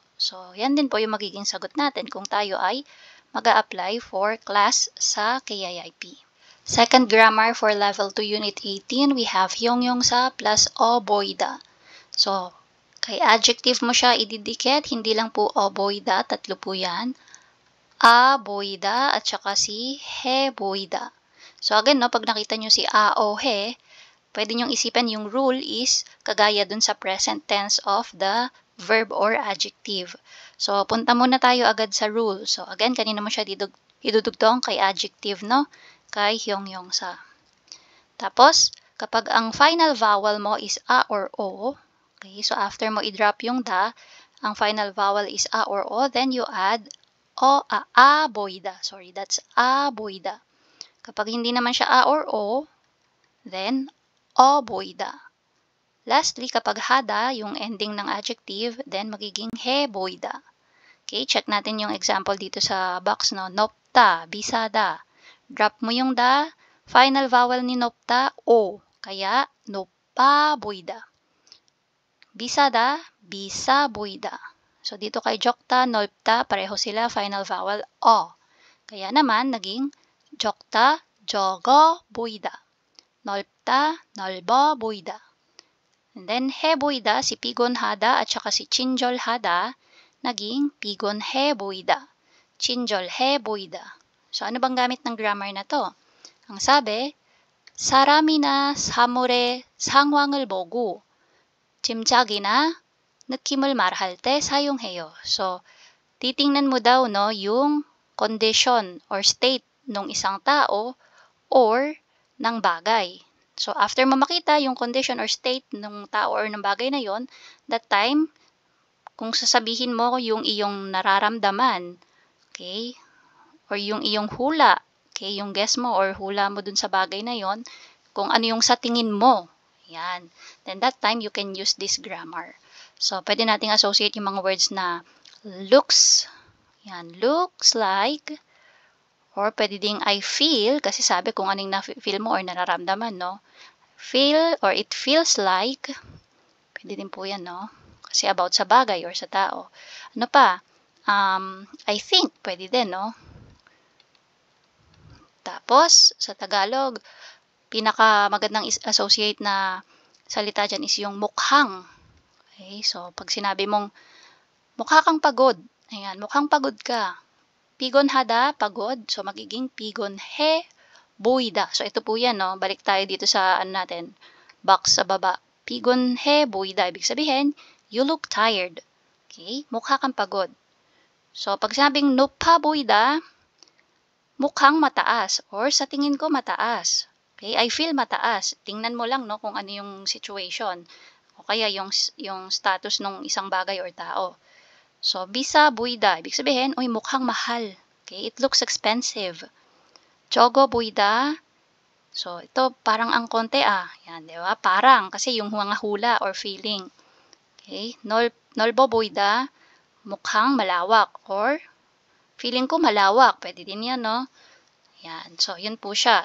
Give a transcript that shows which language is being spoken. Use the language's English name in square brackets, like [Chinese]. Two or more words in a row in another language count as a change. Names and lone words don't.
[Filipino] So yan din po yung magiging sagot natin kung tayo ay mag-a-apply for class sa KIIP. [English] Second grammar for level 2 unit 18, we have 형용사 plus 어보이다. [Filipino] So, kay adjective mo siya ididikit, hindi lang po 어보이다, tatlo po yan. 아보이다 at saka si 해보이다. So again, no, pag nakita nyo si a o he, pwede nyong isipin yung rule is kagaya dun sa [English] present tense of the verb or adjective. [Filipino] So, punta muna tayo agad sa rule. So, again, kanina mo siya idudugtong kay adjective, no? Kay 형용사. Tapos, kapag ang [English] final vowel [Filipino] mo is a or o, okay, so after mo i-drop yung da, ang [English] final vowel [Filipino] is a or o, [English] then you add aboida. Sorry, that's aboida. [Filipino] Kapag hindi naman siya a or o, then 어보이다. Lastly, kapag hada, yung ending ng adjective, then magiging 해보이다. Okay, check natin yung example dito sa box, no? [Korean] 높다, 비싸다. [Filipino] Drop mo yung da, [English] final vowel [Filipino] ni 높다, o. Kaya, [Korean] 높아 보이다. 비싸다, 비싸 보이다. [Filipino] So, dito kay 적다, 넓다, pareho sila, [English] final vowel, [Filipino] o. Kaya naman, naging [Korean] 적다, 적어 보이다. 넓다, 넓어 보이다. [English] And then, [Korean] 해 보이다, [Filipino] si 피곤하다 at saka si 친절하다, naging [Korean] 피곤해 보이다. 친절해 보이다. [Filipino] So, ano bang gamit ng grammar na to? Ang sabi, 사람이나 사물의 상황을 보고 짐작이나 느낌을 말할 때 사용해요. So, titingnan mo daw no, yung [English] condition or state [Filipino] ng isang tao or ng bagay. So, after mo makita yung [English] condition or state [Filipino] ng tao or ng bagay na yon, [English] that time, [Filipino] kung sasabihin mo yung iyong nararamdaman, okay, or yung iyong hula, okay, yung guess mo or hula mo dun sa bagay na yon, kung ano yung sa tingin mo, yan, [English] then that time you can use this grammar. [Filipino] So, pwede nating associate yung mga words na looks, yan, [English] looks like, [Filipino] or pwede ding [English] I feel, [Filipino] kasi sabi kung anong na-feel mo or nararamdaman, no? [English] Feel or it feels like, [Filipino] pwede din po yan, no? Kasi about sa bagay or sa tao. Ano pa? [English] I think, [Filipino] pwede din, no? Tapos, sa Tagalog, pinakamagandang associate na salita dyan is yung mukhang. Okay, so pag sinabi mong mukha kang pagod, ayan, mukhang pagod ka. 피곤하다, pagod, so magiging [Korean] 피곤해 보이다. [Filipino] So ito po yan, no? Balik tayo dito sa ano natin, box sa baba. [Korean] 피곤해 보이다, [Filipino] ibig sabihin, [English] you look tired. [Filipino] Okay, mukha kang pagod. So pag sinabing [Korean] 높아 보이다, [Filipino] mukhang mataas or sa tingin ko mataas. [English] Okay, I feel mataas. [Filipino] Tingnan mo lang no kung ano yung situation o kaya yung status ng isang bagay or tao. So [Korean] 비싸 보이다, [Filipino] ibig sabihin, uy mukhang mahal. [English] Okay, it looks expensive. [Korean] 적어 보이다. [Filipino] So ito parang ang konti Yan, di ba? Parang kasi yung mga hula or feeling. Okay, [Korean] 넓어 보이다, [Filipino] mukhang malawak or feeling ko malawak. Pwede din yan, no? Yan. So, yun po siya.